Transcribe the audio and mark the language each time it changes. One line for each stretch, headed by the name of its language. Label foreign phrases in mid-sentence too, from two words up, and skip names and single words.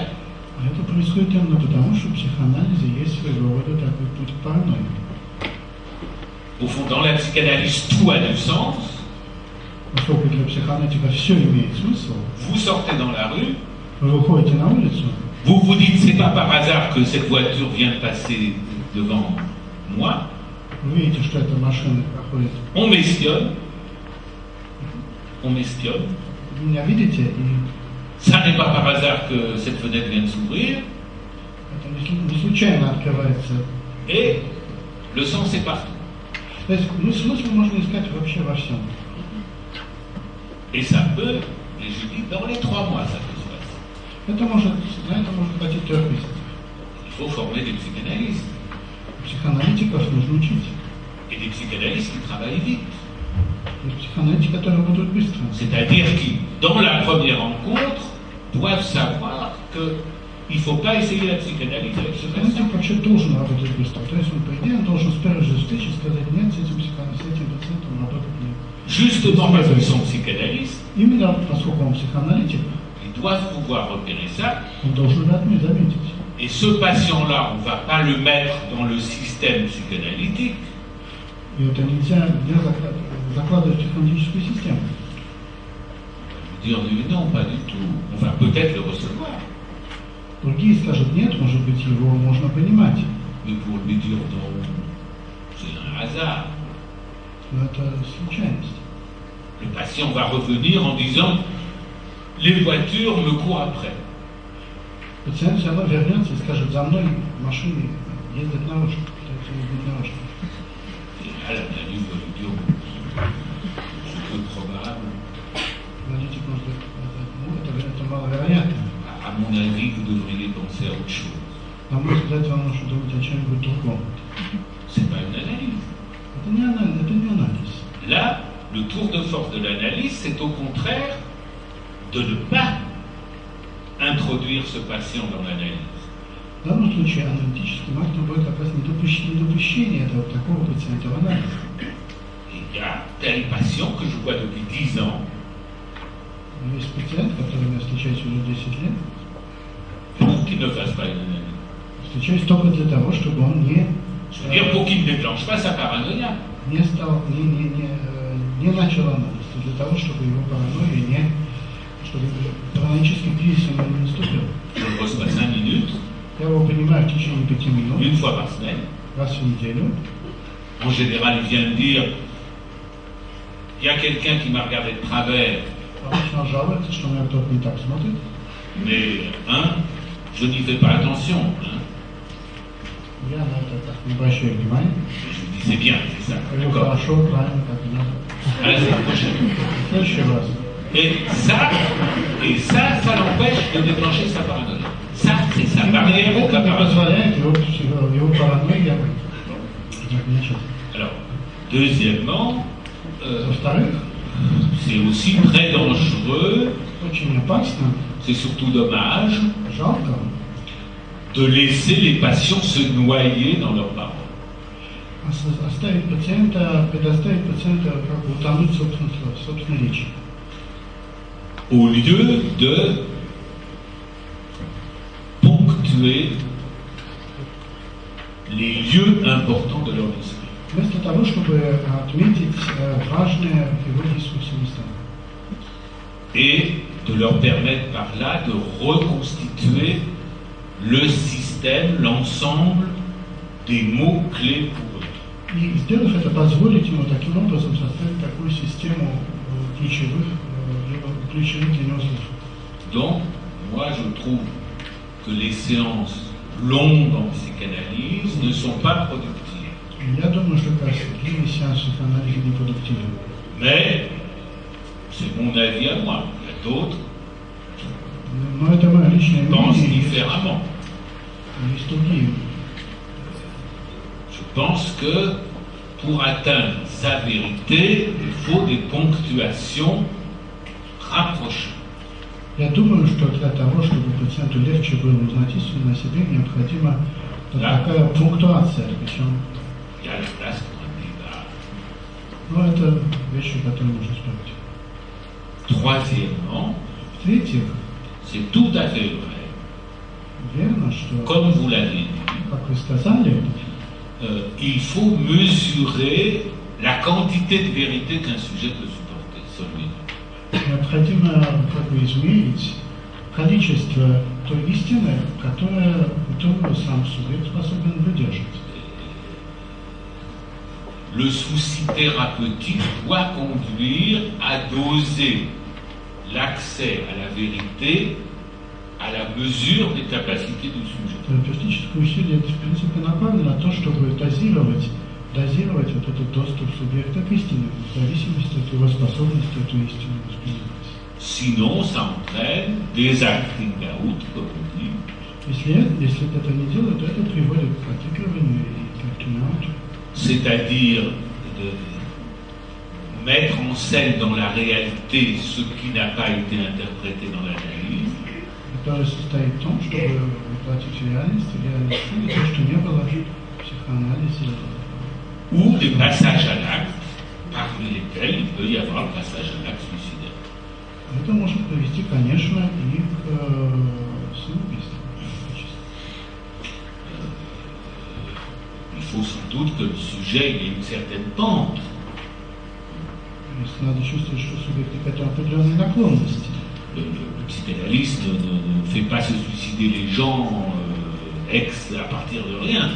Russian: Это происходит именно потому, что в психоанализе есть своего рода такой путь к паранойи.
French: Au fond, dans la psychanalyse, tout a du sens.
Russian: Поскольку для психоаналитика все имеет смысл,
French: Vous sortez dans la rue,
Russian: вы выходите на улицу,
French: vous vous dites, c'est pas par hasard que cette voiture vient de passer devant moi.
Russian: вы видите, что эта машина проходит.
French: On m'espionne.
Russian: Вы меня видите, и
French: Ça n'est pas par hasard que cette fenêtre vient de s'ouvrir.
Russian: это не случайно открывается.
French: Et le sens est partout.
Russian: То есть смысл можно искать вообще во всем.
French: Et ça peut, et je dis, dans les 3 mois, ça peut se passer.
Russian: На это может хватить 3 месяцев.
French: Il faut former des psychanalystes.
Russian: Психоаналитиков нужно учить.
French: Et des psychanalystes qui travaillent vite.
Russian: Есть психоаналитики, которые работают быстро.
French: C'est-à-dire qui, dans la première rencontre, doivent savoir qu'il ne faut pas essayer la psychanalyse avec ce patient.
Russian: Психоаналитик вообще должен работать быстро. То есть он, по идее, он должен с первой же встречи сказать, нет, с этим пациентом работать нет.
French: Justement parce qu'ils sont psychanalystes,
Russian: Именно поскольку он психоаналитик,
French: ils doivent pouvoir repérer ça.
Russian: он должен это заметить.
French: Et ce patient-là, on ne va pas le mettre dans le système psychanalytique.
Russian: И это нельзя закладывать в психоаналитическую систему.
French: Dire non, pas du tout. On va peut-être le recevoir.
Russian: Другие скажут, нет, может быть, его можно понимать.
French: Mais pour lui dire non, c'est un hasard.
Russian: Но это случайность.
French: Le patient va revenir en disant les voitures me courent après.
Russian: Пациент все равно вернется и скажет, за мной машины ездят наружу.
French: Et là, l'analyse va lui dire c'est peu probable.
Russian: Аналитик может сказать, это маловероятно.
French: À mon avis, vous devriez penser à autre chose.
Russian: На мой взгляд, вам нужно думать о чем-нибудь другом.
French: C'est pas une analyse.
Russian: Это не анализ.
French: Là, le tour de force de l'analyse, c'est au contraire de ne pas introduire ce patient dans l'analyse.
Russian: В данном случае аналитическим актом будет как раз недопущение этого такого пациента в анализ.
French: Il y a tel patient que je vois depuis 10 ans,
Russian: Есть пациент, который я встречаюсь уже 10 лет,
French: pour qu'il ne fasse pas une analyse.
Russian: встречаюсь только для того, чтобы он
French: Je veux dire, pour qu'il ne déclenche pas sa paranoïa.
Russian: не начал анализ, для того, чтобы его паранойя чтобы параноический кризис у него не наступил.
French: Je le reçois 5 minutes,
Russian: Я его принимаю в течение 5 минут,
French: une fois par semaine.
Russian: раз в неделю.
French: En général, il vient me dire il y a quelqu'un qui m'a regardé de travers,
Russian: Обычно он жалуется, что на кто-то не так смотрит.
French: mais je n'y fais pas attention.
Russian: Я на это так не обращаю внимания.
French: Je lui dis c'est bien, c'est ça.
Russian: Говорю,
French: D'accord.
Russian: хорошо, правильно, так и надо.
French: À la semaine prochaine.
Russian: В следующий раз.
French: Et ça l'empêche de déclencher sa paranoïa. Ça, c'est sa barrière au
Russian: Это не
French: caparazon.
Russian: позволяет его паранойя начать.
French: Alors, deuxièmement,
Russian: Во-вторых,
French: c'est aussi très dangereux,
Russian: очень опасно,
French: c'est surtout dommage,
Russian: жалко
French: de laisser les patients se noyer dans leurs paroles.
Russian: предоставить пациента как бы утонуть в собственной речи.
French: Au lieu de ponctuer les lieux importants de leur esprit.
Russian: Вместо того, чтобы отметить важные философские места.
French: Et de leur permettre par là de reconstituer le système, l'ensemble des mots-clés pour eux.
Russian: И сделав это, позволить ему таким образом составить такую систему ключевых для него слов.
French: Donc, moi je trouve que les séances longues en psychanalyse ne sont pas productives.
Russian: Я думаю, что как раз длинный сеанс психоанализа непродуктивен.
French: Mais c'est mon avis à moi. Il y a d'autres
Russian: Но это мое личное
French: qui pensent
Russian: мнение.
French: différemment.
Russian: Есть другие.
French: Je pense que pour atteindre sa vérité, il faut des ponctuations rapprochées.
Russian: Я думаю, что для того, чтобы пациенту легче было узнать истину о себе, необходима такая пунктуация. Причем,
French: Il y a la place pour un débat.
Russian: ну, это вещи, которые можно спорить.
French: Troisièmement,
Russian: В-третьих,
French: c'est tout à fait vrai,
Russian: верно, что,
French: comme vous l'avez dit,
Russian: как вы сказали,
French: il faut mesurer la quantité de vérité qu'un sujet peut supporter seulement.
Russian: необходимо как бы измерить количество той истины, которую сам субъект способен выдержать.
French: Le souci thérapeutique doit conduire à doser l'accès à la vérité à la mesure des capacités du sujet.
Russian: Терапевтическое усилие, в принципе, направлено на то, чтобы дозировать вот этот доступ субъекта к истине, в зависимости от его способности эту истину воспринимать.
French: Sinon, ça entraîne des
English: acting out,
French: comme on dit,
Russian: Если это не делать, то это приводит к отыгрыванию и к
English: acting-out.
French: c'est-à-dire de mettre en scène dans la réalité ce qui n'a pas été interprété dans l'analyse,
Russian: Который состоит в том, чтобы воплотить в реальность то, что не было в психоанализе.
French: ou des passages à l'acte, parmi lesquels il peut y avoir le passage à l'acte suicidaire.
Russian: Это может привести, конечно, и к самоубийству.
French: Il faut sans doute que le sujet ait une certaine pente.
Russian: Надо чувствовать, что субъект к этому определенной наклонности.
French: Le psychanalyste ne fait pas se suicider les gens à partir de rien.